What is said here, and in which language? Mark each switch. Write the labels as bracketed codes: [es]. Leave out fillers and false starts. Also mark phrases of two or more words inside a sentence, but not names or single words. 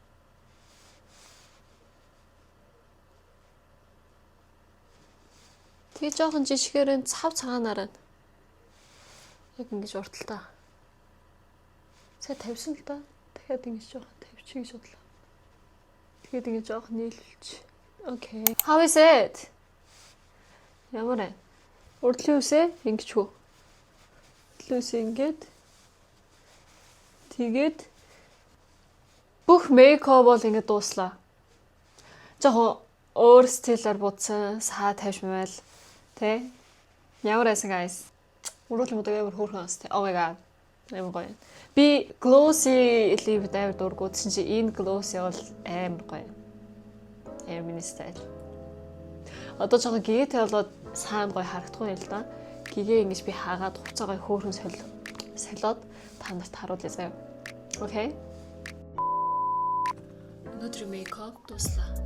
[mn] Тэгээ жоохон жишгээр цав цагаанаар яг ингэж урталтаа. Сая тавьсан л да. Дахиад ингэж жоохон тавьчих гэж бодлоо. Тэгээд ингэж жоохон нийлүүлж. [en] Okay. How is it? [mn] Ямар вэ? Урдлын үсээ ингэж хөө. Урдлын үсээ ингэж. Тэгээд бүх мейкап бол ингэ дууслаа. Жоохон өөр стилээр будсан, саа тавьшмал, тэ? Ямар байсан guys? Уруулын будаг амар хөөрхөн ас тэ. [en] Oh my god. [mn] Амар гоё. Би [en] glossy lip [mn] амар дургууд чинь энэ glossy бол амар гоё. Амар миний стайл. Одоо жоохон гэгээтэй болоод сайн гоё харагдахгүй юм л да. Гэгээ ингэж би хаагаад хуцаагаа хөөрхөн солиод та нарт харуулъя заяа. Окей? Өнөөдөр мейкап дуслаа.